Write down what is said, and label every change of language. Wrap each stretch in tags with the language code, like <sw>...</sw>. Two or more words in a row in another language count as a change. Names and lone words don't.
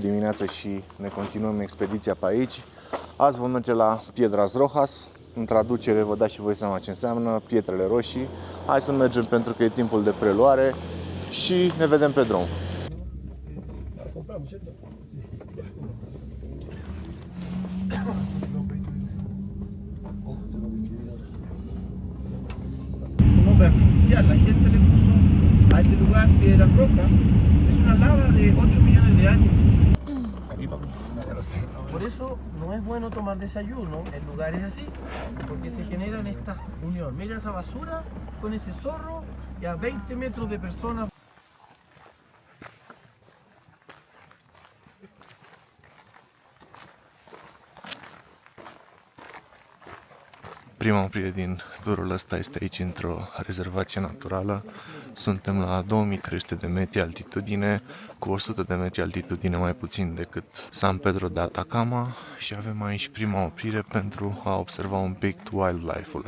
<ro>dimineață și ne continuăm expediția pe aici. Azi vom merge la Piedras Rojas. În traducere vă dați și voi seama ce înseamnă Pietrele Roșii. Hai să mergem pentru că e timpul de preluare și ne vedem pe drum.</ro> <es>Un nombre artificial, la gente le puso a ese lugar Piedras Rojas. Es una lava de 8 millones de años. Por eso no es bueno tomar desayuno en lugares así, porque se generan estas uniones. Mira esa basura con ese zorro y a 20 metros de personas.</es> <ro>Prima oprire din turul ăsta este aici într-o rezervație naturală. Suntem la 2300 de metri altitudine, cu 100 de metri altitudine mai puțin decât San Pedro de Atacama și avem aici prima oprire pentru a observa un pic wildlife-ul.</ro>